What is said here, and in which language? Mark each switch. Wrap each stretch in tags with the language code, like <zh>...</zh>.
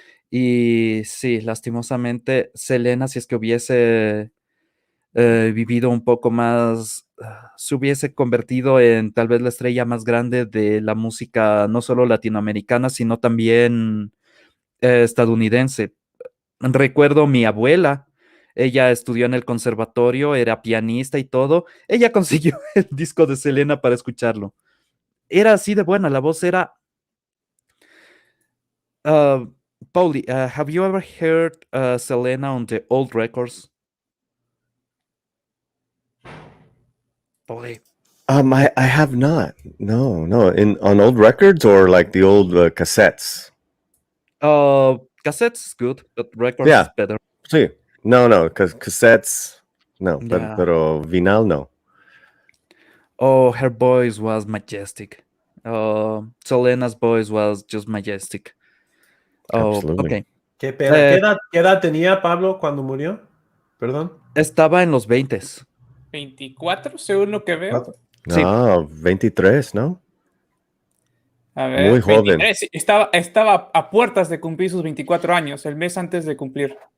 <es>Y sí, lastimosamente, Selena, si es que hubiese vivido un poco más, se hubiese convertido en tal vez la estrella más grande de la música, no solo latinoamericana, sino también estadounidense. Recuerdo mi abuela, ella estudió en el conservatorio, era pianista y todo. Ella consiguió el disco de Selena para escucharlo. Era así de buena, la voz era...</es> <en>Pauli, have you ever heard Selena on the old records? Pauli. I have not. No. On old records or like the old cassettes. Cassettes is good, but records Yeah. is better. Sí. No, because cassettes. No, Yeah.</en> <es>pero vinal no.</es> <en>Oh, her voice was majestic. Selena's voice was just majestic. Oh, Absolutely. okay.</en> <es>Qué pena. ¿Qué edad tenía Pablo cuando murió? Perdón. Estaba en los 20s. 24, según lo que veo. Sí. Ah, 23, ¿no? A ver, Muy joven. 23, sí, estaba a puertas de cumplir sus 24 años, el mes antes de cumplir.</es>